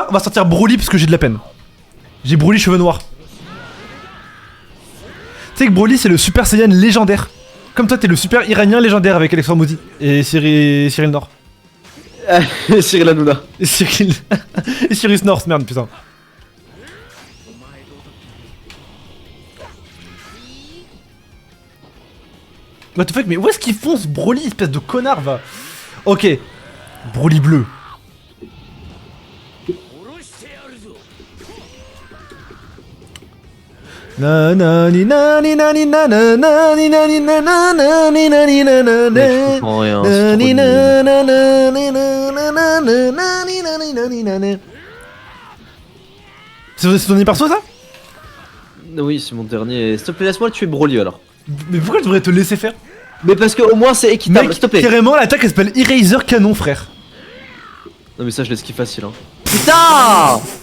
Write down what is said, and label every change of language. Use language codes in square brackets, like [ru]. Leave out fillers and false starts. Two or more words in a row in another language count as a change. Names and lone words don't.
[fr] On va sortir Broly parce que j'ai de la peine. J'ai Broly cheveux noirs. Tu sais que Broly c'est le Super Saiyan légendaire. Comme toi t'es le Super Iranien légendaire avec Alexandre Maudit et Cyril Nord. Cyril Hanouna. Et Cyril... et Cyrus North, merde putain. [en] What the fuck, [fr] mais où est-ce qu'il fonce Broly, espèce de connard, va? Ok. Broly bleu. Na na ni na ni na ni na na na ni na ni na na na ni na ni na na Mais je comprends rien, c'est trop ni nul. na na na ni na na na na ni na ni na ni na na. C'est ton dernier perso ça? Oui, c'est mon dernier. S'il te plaît, laisse-moi le tuer Broly alors. Mais pourquoi je devrais te laisser faire? Mais parce que au moins c'est équitable, Mec, s'il te plaît. carrément l'attaque elle s'appelle Eraser Canon frère. Non mais ça je l'esquive facile hein. Putain.